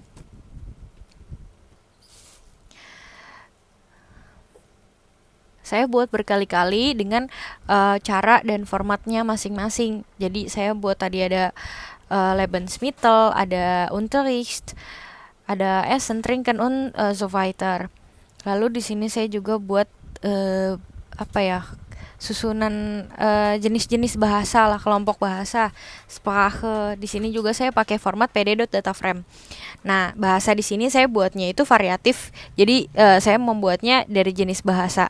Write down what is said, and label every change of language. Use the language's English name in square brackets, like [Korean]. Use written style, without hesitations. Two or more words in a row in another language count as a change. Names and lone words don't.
[Indonesian] Saya buat berkali-kali dengan cara dan formatnya masing-masing. Jadi saya buat tadi ada Lebensmittel, ada Unterricht, ada [German] Essen, Trinken, und so weiter. [Indonesian] Lalu di sini saya juga buat susunan jenis-jenis bahasa lah, kelompok bahasa, Sprache. Di sini juga saya pakai format pd.dataframe. Nah, bahasa di sini saya buatnya itu variatif. Jadi saya membuatnya dari jenis bahasa.